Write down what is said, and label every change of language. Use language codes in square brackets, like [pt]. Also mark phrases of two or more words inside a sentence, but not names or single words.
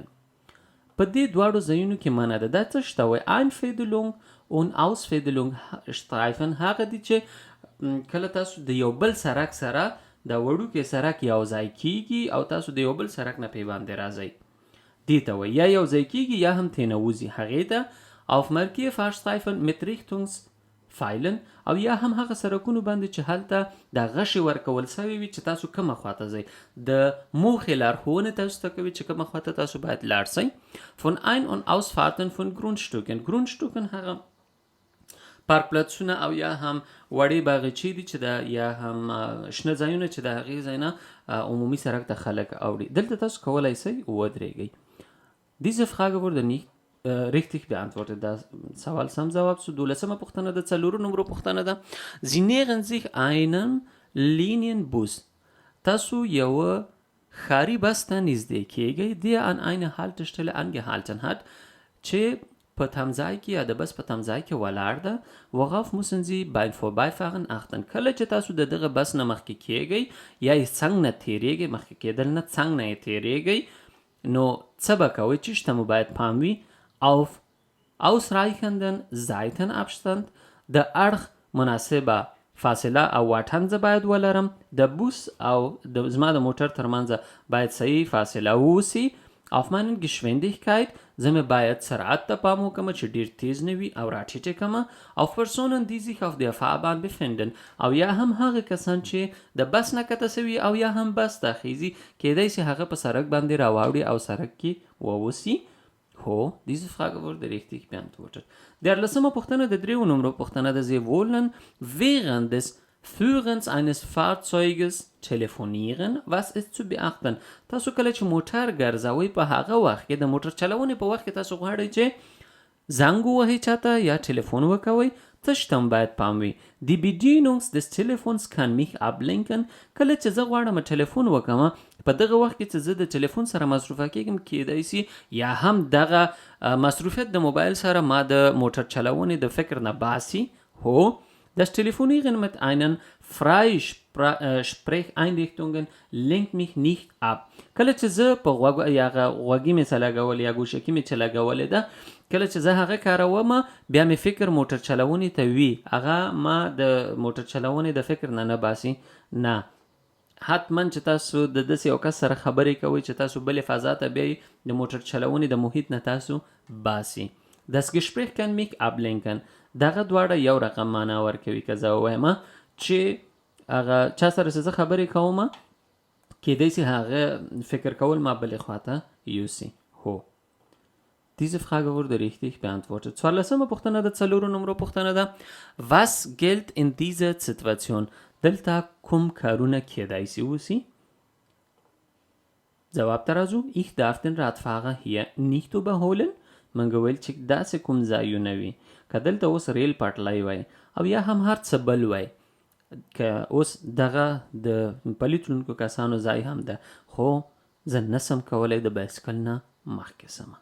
[ps] په دې دواړو ځایونو کې منع ده. دا څه شته وایي؟ [de] Einfädelung und Ausfädelung Streifen [ps] هغه دي چې کله تاسو د یو بل سرک سره د وړوکی سرک یو ځای کیږي او تاسو د یو بل سرک نه پې باندې راځئ. دې ته وایي یا یو ځای کیږي یا هم ترې نه وځي. هغې ته [de] auf markierte Fahrstreifen mit Richtungspfeilen [ps] او یا هم هغه سرکونو باندې چې هلته د غشې ورکول سوی وي چې تاسو کومه خواته ځئ. د موخې لارښوونې تاسو ته کوي چې کومه خواته تاسو باید لاړ سئ. [de] Von Ein- und Ausfahrten von Grundstücken. [ps] Grundstücken هغه پارک پلاتسونه او یا هم وړې باغچې دي چې د یا هم شنه ځایونه چې د هغې ځای نه عمومي سرک ته خلک اوړي. دلته تاسو کولی سئ ودرېږئ. [de] Diese Frage wurde nicht richtig beantwortet. [ps] Das سوال سم جواب شو. 12مه پوښتنه د 4 نمبر پوښتنه ده. [de] Sie nähern sich einem Linienbus. [ps] تاسو یو ښاري بس ته نږدې کېږئ. [de] der an einer Haltestelle angehalten hat [ps] چې په تمځای کې یا د بس په تمځای کې ولاړ ده. [de] worauf müssen Sie beim Vorbeifahren achten؟ [ps] کله چې تاسو د دغه بس نه مخکې کېږئ یا یې څنګ نه تېرېږئ، مخکې کېدل نه څنګ نه یې تېرېږئ، نو څه به کوئ؟ چې شته مو باید پام وي. [de] auf ausreichenden Seitenabstand [ps] د اړخ مناسبه فاصله او واټن زه باید ولرم. د بوس او زما د موټر ترمنځ باید صحیح فاصله ووسي. [de] auf meinen Geschwindigkeit [ps] زه مې باید سرعت ته پام وکړم چې ډېر تیز نه وي او راټیټې کړم. [de] auf Personen die sich auf der Fahrbahn befinden [ps] او یا هم هغه کسان چې د بس نه کته سوي او یا هم بس ته خیزي کېدای شي هغه په سرک باندې راواوړي او سرک کې ووسي. هو، [de] diese Frage wurde richtig beantwortet. [ps] 13مه پوښتنه د 3 نمبر پوښتنه ده. [de] Sie wollen während des Führens eines Fahrzeuges telefonieren. Was ist zu beachten؟ [ps] تاسو کله چې موټر ګرځوئ په هغه وخت کې د موټر چلونې په وخت کې تاسو غواړئ چې زنګ ووهئ چاته یا ټلیفون وکوئ، څه شته باید پام وي. [de] Die Bedienung des Telefons kann mich ablenken. [ps] کله چې زه غواړم ټلیفون وکم په دغه وخت کې چې زه د ټلیفون سره مصروفه کېږم کېدای شي یا هم دغه مصروفیت د موبایل سره ما د موټر چلونې د فکر نه باسي. هو، [de] das Telefonieren mit einen Freisprecheinrichtungen lenkt mich nicht ab. [ps] کله چې زه په غوږی مې څه لګول یا ګوشکي مې چې لګولې ده، کله چې زه هغه کاروم بیا مې فکر موټر چلونې ته وي، هغه ما د موټر چلونې د فکر نه باسي. نه، حتما چې تاسو د داسې یو کس سره خبرې کوئ چې تاسو بلې فضا ته بیایئ، د موټر چلونې د محیط نه تاسو باسي. [de] Das Gespräch kann mich ablenken. [ps] دغه دواړه یو رقم معنا ورکوي. که زه ووایم چې هغه چا سره چې زه خبرې کوم کېدای شي هغه فکر کول ما بلې خواته یوسي. هو، [de] diese Frage wurde richtig beantwortet. [ps] 14مه پوښتنه د 4 نمبر پوښتنه ده. [de] Was gilt in dieser Situation؟ [ps] دلته کوم کارونه کېدای شي وسي؟ ځواب ته راځو. [de] ich darf den Radfahrer hier nicht überholen. [ps] منګ ویل چې داسې کوم ځایونه وي که دلته اوس ریل پټلۍ وای او یا هم هر څه بل وای که اوس دغه د پلي تلونکو کسانو ځای هم ده خو زه نسم کولی د بایسکل نه مخکې سمه.